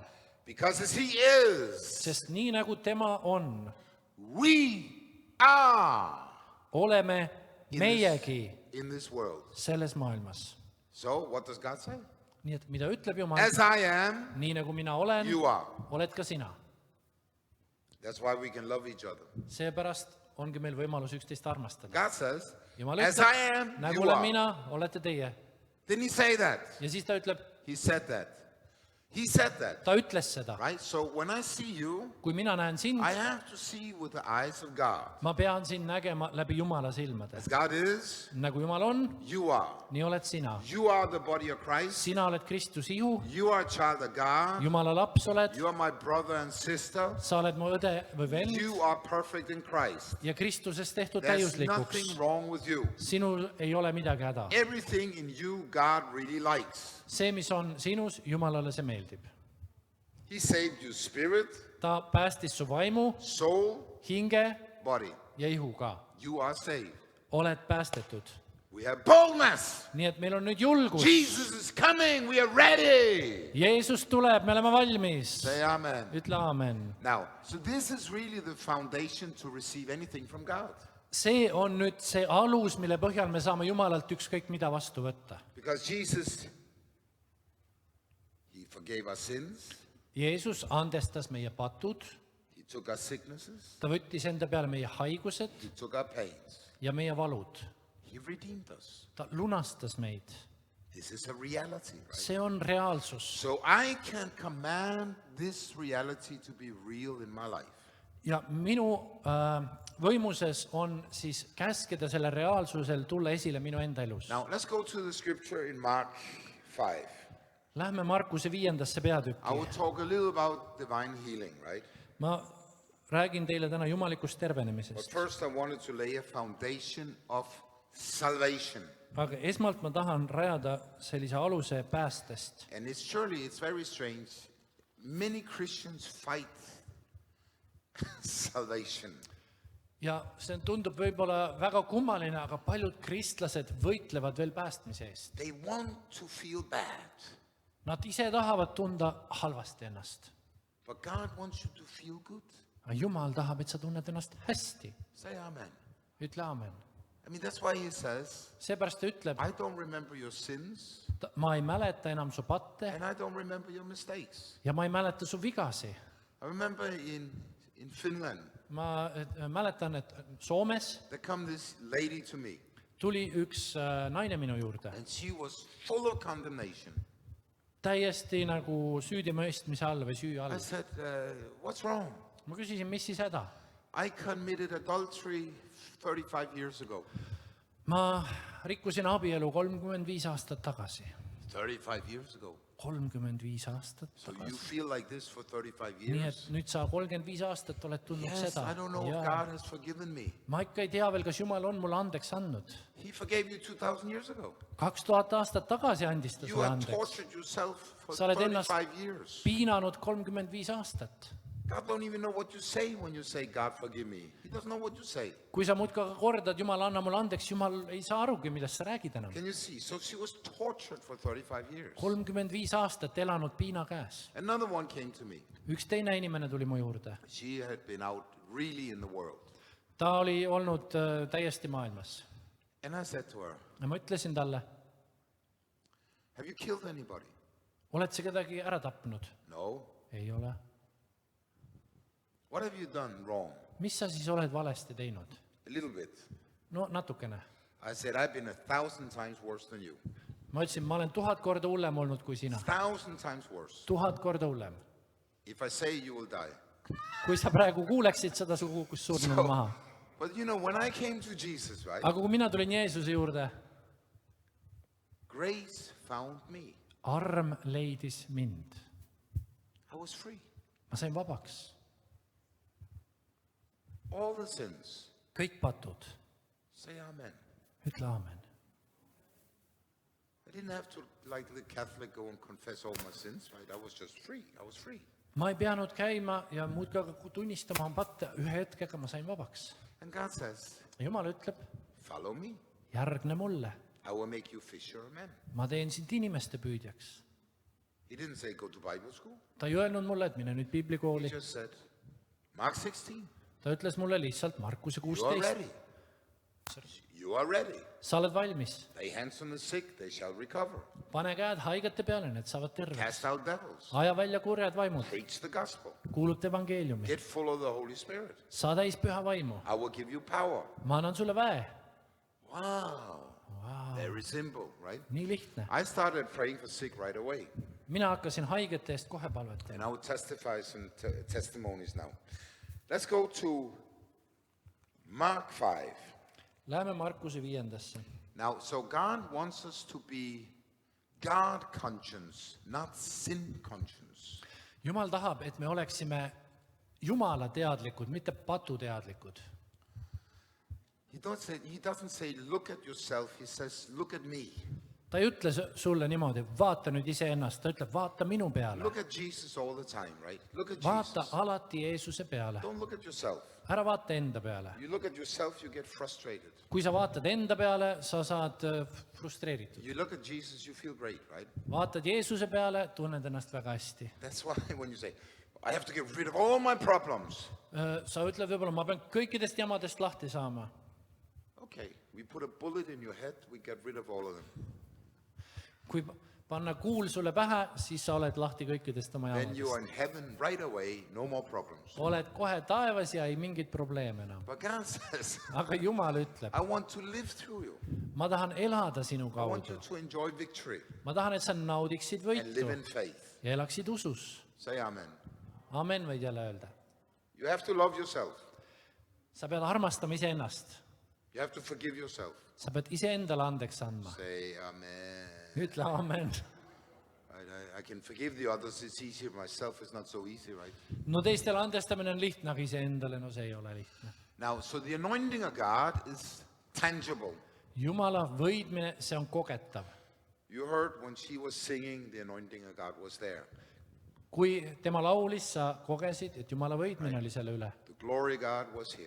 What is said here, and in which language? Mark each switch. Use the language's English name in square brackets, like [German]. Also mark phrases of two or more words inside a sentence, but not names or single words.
[English] Because as he is, [Estonian] Sest nii nagu tema on, [English] we are [Estonian] oleme meiegi [English] in this world. [Estonian] selles maailmas. [English] So what does God say? [Estonian] Nii et mida ütleb Jumal? [English] As I am, [Estonian] Nii nagu mina olen, [English] you are. [Estonian] oled ka sina. [English] That's why we can love each other. [Estonian] Seepärast ongi meil võimalus üksteist armastada. [English] God says, [Estonian] Jumal [English] as [Estonian] ütleb, [English] I am, [Estonian] nagu [English] you [Estonian] olen [English] are. [Estonian] mina, olete teie. [English] Didn't he say that? [Estonian] Ja siis ta ütleb, [English] He said that. He said that, [Estonian] ta ütles seda. [English] right? So when I see you, [Estonian] Kui mina näen sind, [English] I have to see with the eyes of God. [Estonian] ma pean sind nägema läbi Jumala silmade. [English] As God is, [Estonian] Nagu Jumal on, [English] you are. [Estonian] nii oled sina. [English] You are the body of Christ. [Estonian] Sina oled Kristuse ihu, [English] You are a child of God. [Estonian] Jumala laps oled, [English] You are my brother and sister. [Estonian] sa oled mu õde või vend [English] You are perfect in Christ. [Estonian] ja Kristuses tehtud [English] There's [Estonian] täiuslikuks. [English] nothing wrong with you. [Estonian] Sinul ei ole midagi häda. [English] Everything in you, God really likes. [Estonian] See, mis on sinus, Jumalale see meeldib. [English] He saved you spirit, [Estonian] Ta päästis su vaimu, [English] soul, [Estonian] hinge [English] body. [Estonian] ja ihu ka. [English] You are saved. [Estonian] Oled päästetud. [English] We have boldness. [Estonian] Nii et meil on nüüd julgus. [English] Jesus is coming. We are ready. [Estonian] Jeesus tuleb, me oleme valmis. [English] Say amen. [Estonian] Ütle aamen. [English] Now, so this is really the foundation to receive anything from God. [Estonian] See on nüüd see alus, mille põhjal me saame Jumalalt ükskõik mida vastu võtta. [English] Because Jesus, he forgave our sins. [Estonian] Jeesus andestas meie patud, [English] He took our sicknesses. [Estonian] ta võttis enda peale meie haigused [English] He took our pains. [Estonian] ja meie valud. [English] He redeemed us. [Estonian] Ta lunastas meid. [English] This is a reality, right? [Estonian] See on reaalsus. [English] So I can command this reality to be real in my life. [Estonian] Ja minu võimuses on siis käskida selle reaalsusel tulla esile minu enda elus. [English] Now, let's go to the scripture in Mark 5. [Estonian] Lähme Markuse 5. [English] I [Estonian] peatükki. [English] will talk a little about divine healing, right? [Estonian] Ma räägin teile täna jumalikust [English] But [Estonian] tervenemisest. [English] first, I wanted to lay a foundation of salvation. [Estonian] Aga esmalt ma tahan rajada sellise aluse päästest. [English] And it's very strange. Many Christians fight salvation. [Estonian] Ja see tundub võib-olla väga kummaline, aga paljud kristlased võitlevad veel päästmise eest. [English] They want to feel bad, [Estonian] Nad ise tahavad tunda halvasti ennast. [English] but God wants you to feel good. [Estonian] Aga Jumal tahab, et sa tunned ennast hästi. [English] Say amen. [Estonian] Ütle aamen. [English] I mean, that's why he says, [Estonian] Seepärast ta ütleb, [English] I don't remember your sins, [Estonian] ma ei mäleta enam su patte [English] and I don't remember your mistakes. [Estonian] ja ma ei mäleta su vigasi. [English] I remember in Finland, [Estonian] Ma mäletan, et Soomes [English] there come this lady to me, [Estonian] tuli üks naine minu juurde. [English] and she was full of condemnation. [Estonian] Täiesti nagu süüdimõistmise all või süü [English] I [Estonian] all. [English] said, what's wrong? [Estonian] Ma küsisin, mis siis häda? [English] I committed adultery 35 years ago. [Estonian] Ma rikkusin abielu 35 aastat tagasi. [English] 35 years ago. [Estonian] 35 aastat [English] So you [Estonian] tagasi. [English] feel like this for 35 [Estonian] Nii [English] years? [Estonian] et nüüd sa 35 aastat oled tundnud [English] Yes, [Estonian] seda. [English] I don't know if [Estonian] Ja [English] God has forgiven me. [Estonian] ma ikka ei tea veel, kas Jumal on mulle andeks andnud. [English] He forgave you 2,000 years ago. [Estonian] 2000 aastat tagasi andis ta [English] You [Estonian] sulle [English] have [Estonian] andeks. [English] tortured yourself for [Estonian] Sa oled ennast [English] 35 years. [Estonian] piinanud 35 aastat. [English] God don't even know what you say when you say, God forgive me. He doesn't know what you say. [Estonian] Kui sa muudkui aga kordad, Jumal, anna mulle andeks, Jumal ei saa arugi, millest sa räägid enam. [English] Can you see? So she was tortured for 35 years. [Estonian] 35 aastat elanud piina käes. [English] Another one came to me. [Estonian] Üks teine inimene tuli mu juurde. [English] She had been out really in the world. [Estonian] Ta oli olnud täiesti maailmas. [English] And I said to her, [Estonian] Ja ma ütlesin talle, [English] have you killed anybody? [Estonian] oled sa kedagi ära tapnud? [English] No. [Estonian] Ei ole. [English] What have you done wrong? [Estonian] Mis sa siis oled valesti teinud? [English] A little bit. [Estonian] No natukene. [English] I said, I've been 1,000 times worse than you. [Estonian] Ma ütlesin, ma olen 1000 korda hullem olnud kui sina. [English] 1,000 times worse. [Estonian] 1000 korda hullem. [English] If I say you will die. [Estonian] Kui sa praegu kuuleksid seda sugu, kus surnud maha. [English] But you know, when I came to Jesus, right? [Estonian] Aga kui mina tulin Jeesuse juurde, [English] Grace found me. [Estonian] arm leidis mind. [English] I was free. [Estonian] Ma sain vabaks. [English] All the sins. [Estonian] Kõik patud. [English] Say amen. [Estonian] Ütle aamen. [English] I didn't have to, like the Catholic, go and confess all my sins, right? I was just free. I was free. [Estonian] Ma ei peanud käima ja muudkui aga tunnistama oma patte. Ühe hetkega ma sain vabaks. [English] And God says, [Estonian] Jumal ütleb, [English] follow me. [Estonian] järgne mulle. [English] I will make you fisher of men. [Estonian] Ma teen sind inimeste püüdjaks. [English] He didn't say go to Bible school. [Estonian] Ta ei öelnud mulle, et mine nüüd [English] He [Estonian] piiblikooli. [English] just said, Mark 16, [Estonian] Ta ütles mulle lihtsalt Markuse [English] you are [Estonian] 16. [English] ready. You are ready. [Estonian] Sa oled valmis. [English] Lay hands on the sick, they shall recover. [Estonian] Pane käed haigete peale, need saavad terveks. [English] Cast out devils. [Estonian] Aja välja kurjad vaimud. [English] Preach the gospel. [Estonian] Kuuluta evangeeliumi. [English] Get full of the Holy Spirit. [Estonian] Saa täis püha vaimu. [English] I will give you power. [Estonian] Ma annan sulle väe. [English] Wow. Very simple, right? [Estonian] Nii lihtne. [English] I started praying for sick right away. [Estonian] Mina hakkasin haigete eest kohe palvetama. [English] And I will testify some testimonies now. Let's go to Mark 5. [Estonian] Läheme Markuse 5. [English] Now, so God wants us to be God conscious, not sin conscious. [Estonian] Jumal tahab, et me oleksime Jumala teadlikud, mitte patuteadlikud. [English] He doesn't say, look at yourself. He says, look at me. [Estonian] Ta ei ütle sulle niimoodi, vaata nüüd iseennast, ta ütleb, vaata minu peale. [English] Look at Jesus all the time, right? Look at [Estonian] Vaata [English] Jesus. [Estonian] alati Jeesuse peale. [English] Don't look at yourself. [Estonian] Ära vaata enda peale. [English] You look at yourself, you get frustrated. [Estonian] Kui sa vaatad enda peale, sa saad frustreeritud. [English] You look at Jesus, you feel great, right? [Estonian] Vaatad Jeesuse peale, tunned ennast väga hästi. [English] That's why when you say, I have to get rid of all my problems. [Estonian] Sa ütled võib-olla, ma pean kõikidest jamadest lahti saama. [English] Okay, we put a bullet in your head, we get rid of all of them. [Estonian] Kui panna kuul sulle pähe, siis sa oled lahti kõikidest oma [English] Then you are [Estonian] jamadest. [English] in heaven right away, no more problems. [Estonian] Oled kohe taevas ja ei mingit probleeme enam. [English] But God says, [Estonian] Aga Jumal ütleb, [English] I want to live through you. [Estonian] ma tahan elada sinu [English] I want you [Estonian] kaudu. [English] to enjoy victory [Estonian] Ma tahan, et sa naudiksid [English] and live [Estonian] võitu [English] in faith. [Estonian] ja elaksid usus. [English] Say amen. [Estonian] Amen, võid jälle öelda. [English] You have to love yourself. [Estonian] Sa pead armastama iseennast. [English] You have to forgive yourself. [Estonian] Sa pead iseendale andeks andma. [English] Say amen. [Estonian] Ütle amen. [English] I can forgive the others, it's easier. Myself is not so easy, right? [Estonian] No teistele andestamine on lihtne, aga iseendale, no see ei ole lihtne. [English] Now, so the anointing of God is tangible. [Estonian] Jumala võidmine, see on kogetav. [English] You heard when she was singing, the anointing of God was there. [Estonian] Kui tema laulis, sa kogesid, et Jumala võidmine oli selle üle. [English] The glory of God was here.